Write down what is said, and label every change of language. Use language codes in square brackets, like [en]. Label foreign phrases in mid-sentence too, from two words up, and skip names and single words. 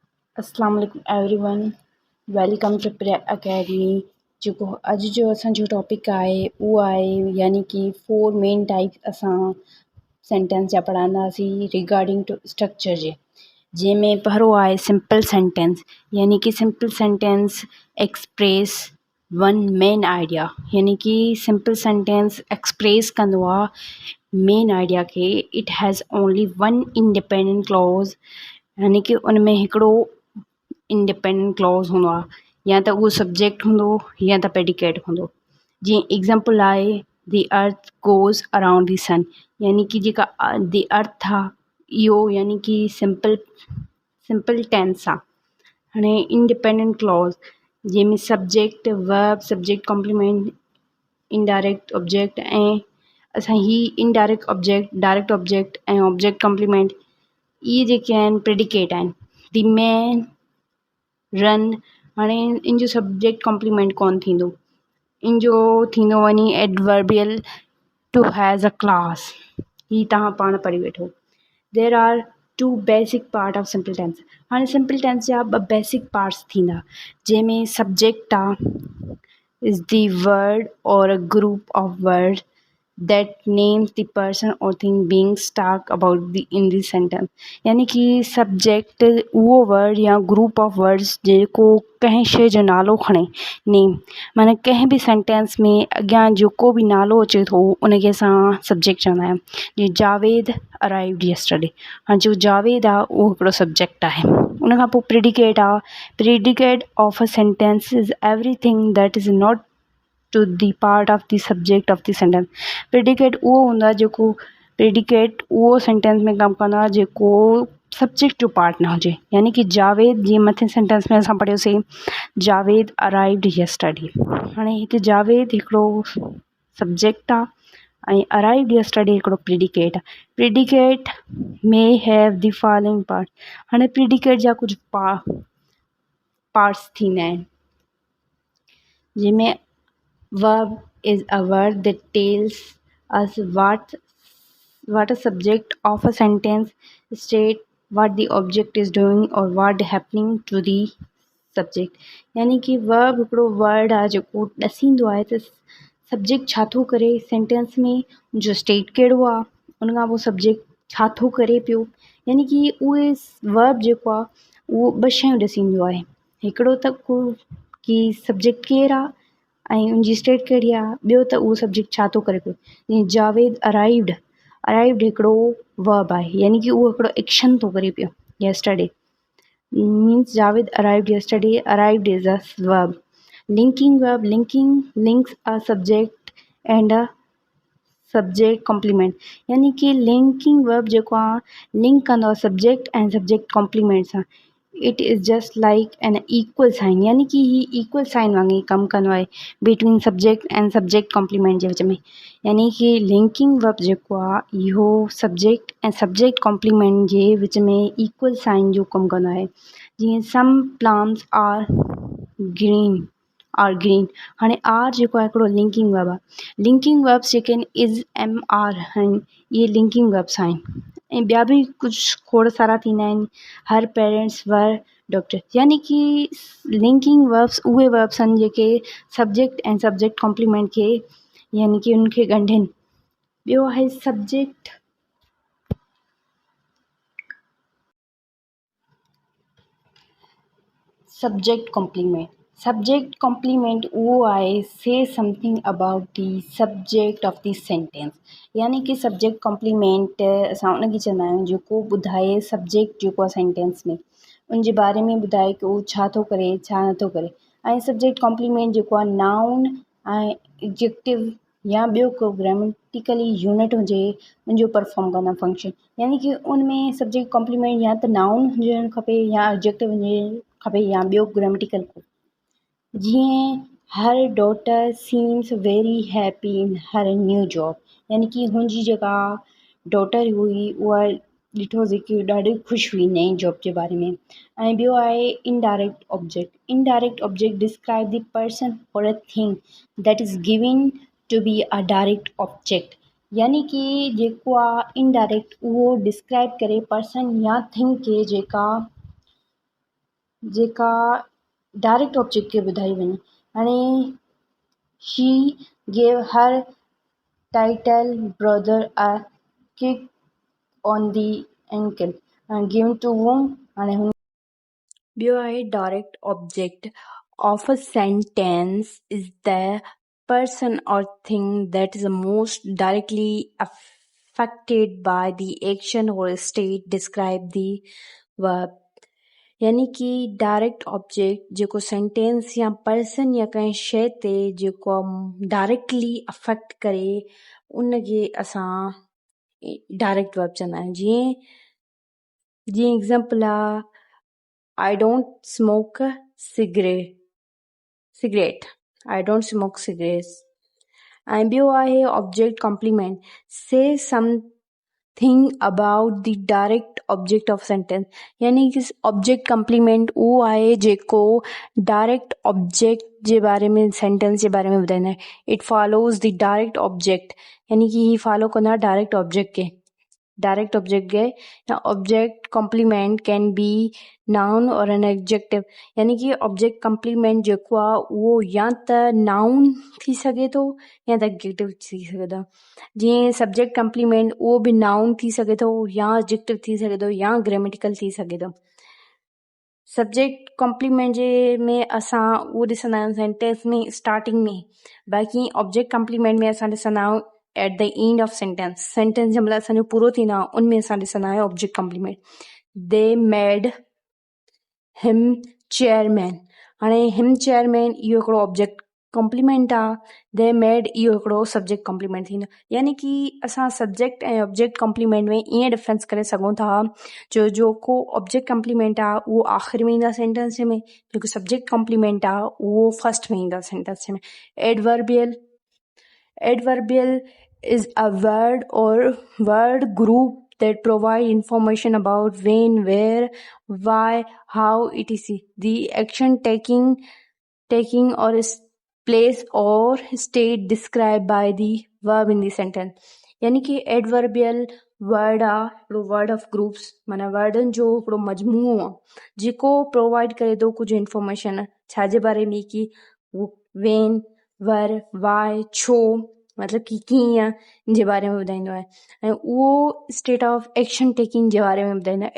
[ar] السلام عليكم [en] everyone, welcome to Prayer Academy. [sd] जेको अॼु जो असांजो टॉपिक आहे उहो आहे यानी कि 4 [en] main type [sd] असां सेंटेंस जा पढ़ंदासीं [en] regarding to structure [sd] जे, जंहिंमें पहिरियों आहे [en] simple sentence. [sd] यानी कि [en] simple sentence express one main idea, [sd] यानी कि [en] simple sentence express [sd] कंदो आहे [en] main idea खे। it has only one independent clause, [sd] यानी कि उन में हिकिड़ो [en] independent clause [sd] हूंदो आहे, या त उहो सब्जेक्ट हूंदो या त प्रेडिकेट हूंदो। जीअं एग्ज़ाम्पल आहे [en] the earth goes around the sun, [sd] यानी कि जेका [en] the earth [sd] आहे इहो यानी कि [en] simple tense [sd] आहे। हाणे [en] independent clause [sd] जंहिंमें [en] subject verb subject complement indirect object [sd] ऐं असां ही [en] indirect object direct object [sd] ऐं [en] object complement [sd] इहे जेके आहिनि प्रेडिकेट आहिनि। [en] the man run, [sd] हाणे इन जो [en] subject complement [sd] कोन थींदो, इन जो थींदो वञी [en] adverbial to has a class. [sd] ही तव्हां पाण पढ़ी वेठो। [en] there are two basic part of simple tense. हाणे simple tense [sd] जा ॿ [en] basic parts [sd] थींदा, जंहिंमें [en] subject आहे is the word or a group of word that names the person or thing being talked about in the sentence, [sd] यानी कि सब्जेक्ट उहो वर्ड या [en] group of words [sd] जेको कंहिं शइ जो नालो खणे, नेम माना कंहिं बि सेंटेंस में अॻियां जेको बि नालो अचे थो उनखे असां सब्जेक्ट चवंदा आहियूं। जीअं जावेद [en] arrived yesterday, [sd] हाणे जो जावेद आहे उहो हिकिड़ो सब्जेक्ट आहे। उन खां पोइ प्रेडिकेट आहे। [en] predicate of a sentence is everything that is not to the part of the subject of the sentence. [sd] प्रेडिकेट उहो हूंदो आहे जेको प्रेडिकेट उहो सेंटेंस में कमु कंदो आहे जेको सब्जेक्ट जो पार्ट न हुजे। यानी कि जावेद, जीअं मथे सेंटेंस में असां पढ़ियोसीं जावेद [en] arrived yesterday, [sd] हाणे हिते जावेद हिकिड़ो सब्जेक्ट आहे ऐं [en] arrived yesterday [sd] हिकिड़ो प्रेडिकेट आहे। [en] predicate में have the following part। [sd] हाणे प्रेडिकेट जा कुझु पार्ट्स थींदा आहिनि, जंहिंमें [en] verb is a word that tells us what a subject of a sentence state what the object is doing or what happening to the subject। [sd] यानी कि verb हिकिड़ो वर्ड आहे जेको ॾसींदो आहे त सब्जेक्ट छा थो करे सेंटेंस में, जो स्टेट कहिड़ो आहे, उन खां पोइ सब्जेक्ट छा थो करे पियो। यानी कि उहे वर्ब जेको आहे उहो ॿ शयूं ॾसींदो आहे, हिकिड़ो त कि सब्जेक्ट केरु आहे ऐं उनजी स्टेट कहिड़ी आहे, ॿियो त उहो सब्जेक्ट छा थो करे पियो। जीअं जावेद अराइव्ड हिकिड़ो वर्ब आहे, यानी कि उहो हिकिड़ो एक्शन थो करे पियो। [en] yesterday means Javed arrived yesterday, arrived is a verb. linking verb links a subject and a subject complement, [sd] यानी कि [en] linking verb [sd] जेको आहे लिंक कंदो आहे [en] subject ऐं subject complement सां। it is just like an equal sign, [sd] यानी कि ही [en] equal sign [sd] वांगुरु कमु कंदो आहे [en] between subject and subject complement [sd] जे विच में। यानी कि [en] linking verb [sd] जेको आहे इहो सब्जेक्ट ऐं [en] subject complement [sd] जे विच में [en] equal sign [sd] जो कमु कंदो आहे। [en] जीअं some plants are green। [sd] हाणे आर जेको आहे हिकिड़ो [en] linking verb [sd] आहे। [en] linking verbs [sd] जेके आहिनि [en] is am are [sd] आहिनि, इहे [en] linking verbs [sd] आहिनि। ऐं ॿिया बि कुझु खोड़ सारा थींदा आहिनि, [en] her parents were doctor, [sd] यानी कि [en] linking verbs [sd] उहे वर्ब्स आहिनि जेके सब्जेक्ट ऐं [en] subject complement [sd] खे यानी कि उनखे ॻंढिनि। ॿियो आहे [en] subject complement [sd] उहो आहे [en] say something about the subject of the sentence. [sd] यानी कि [en] subject complement [sd] असां उनखे चवंदा आहियूं जेको ॿुधाए सब्जेक्ट जेको आहे सेंटेंस में, उनजे बारे में ॿुधाए कि उहो छा थो करे छा नथो करे। ऐं [en] subject complement [sd] जेको आहे नाउन ऐं एडजेक्टिव या ॿियो को [en] grammatically unit [sd] हुजे उनजो परफॉर्म कंदा फंक्शन। यानी कि उनमें [en] subject complement [sd] या त नाउन हुजणु खपे या एडजेक्टिव हुजणु खपे या ॿियो ग्रामेटिकल। जीअं [en] her daughter seems very happy in her new job, [sd] यानी कि हुनजी जेका डॉटर हुई उहा ॾिठोसीं कि ॾाढी ख़ुशि हुई नई जॉब जे बारे में। ऐं ॿियो आहे [en] indirect object describe the person or a thing that is given to be a direct object. [sd] यानी कि जेको आहे इनडायरेक्ट उहो डिस्क्राइब करे पर्सन या थिंग खे जेका जेका [en] direct object [sd] खे ॿुधाई वञे। [en] हाणे she gave her title brother a kick on the ankle given to whom। [sd] हाणे ॿियो आहे [en] direct object of a sentence is the person or thing that is the most directly affected by the action or state describe the verb। [sd] यानी कि [en] direct object [sd] जेको सेंटेंस या पर्सन या कंहिं शइ ते जेको डायरेक्टली अफेक्ट करे उनखे असां [en] direct verb [sd] चवंदा आहियूं। [en] जीअं example आहे I don't smoke cigarette. I don't smoke cigarettes. And [sd] ॿियो आहे [en] object complement say something about the direct object of sentence. [sd] यानी कि [en] object complement [sd] उहो आहे जेको [en] direct object [sd] जे बारे में सेंटेंस जे बारे में ॿुधाईंदा आहिनि। [en] it follows the direct object [sd] यानी कि ही फॉलो कंदा [en] direct object खे। direct object [sd] खे या [en] object complement can be noun or an adjective. [sd] यानी कि [en] object complement [sd] जेको आहे उहो या त नाउन थी सघे थो या त एडजेक्टिव थी सघे थो। जीअं [en] subject complement [sd] उहो बि नाउन थी सघे थो या एडजेक्टिव थी सघे थो या ग्रामेटिकल थी सघे थो। [en] subject complement [sd] जे में असां उहो ॾिसंदा आहियूं सेंटेंस में स्टार्टिंग में। बाक़ी [en] object complement [sd] में असां ॾिसंदा आहियूं [en] at the end of sentence. [sd] सेंटेंस जंहिं महिल असांजो पूरो थींदो आहे उनमें असां ॾिसंदा आहियूं [en] object complement. they made him chairman. [sd] हाणे [en] him chairman [sd] इहो हिकिड़ो [en] object complement [sd] आहे। [en] they made [sd] इहो हिकिड़ो [en] subject complement [sd] थींदो। यानी कि असां सब्जेक्ट ऐं [en] object complement [sd] में ईअं डिफरेंस करे सघूं था जो जेको [en] object complement [sd] आहे उहो आख़िर में ईंदा सेंटेंस में, जेको [en] subject complement [sd] आहे उहो फर्स्ट में ईंदा सेंटेंस में। [en] Adverbial is a word or word group that provide information about when, where, why, how, etc. The action taking or place or state described by the verb in the sentence. [sd] यानी कि [en] adverbial word [sd] आहे हिकिड़ो [en] word of groups [sd] माना वर्डनि जो हिकिड़ो मजमूओ आहे जेको प्रोवाइड करे थो कुझु इंफॉर्मेशन छाजे बारे में कि [en] when, where, why, [sd] छो मतिलबु कि कीअं जे बारे में ॿुधाईंदो आहे ऐं उहो [en] state of action taking [sd] जे बारे में ॿुधाईंदो आहे।